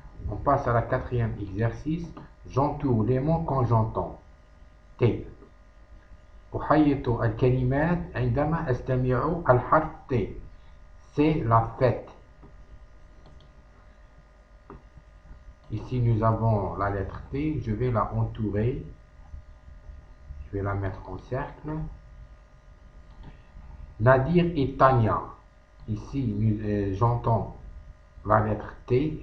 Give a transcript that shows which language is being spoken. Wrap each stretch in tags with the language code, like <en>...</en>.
<fr>On passe à la quatrième exercice. J'entoure les mots quand j'entends. T.</fr> <ar>أحيط الكلمات عندما أستمع الحرف T.</ar> <fr>C'est la fête. Ici, nous avons la lettre T. Je vais la entourer. Je vais la mettre en cercle. Nadir et Tania. Ici, j'entends la lettre T.</fr>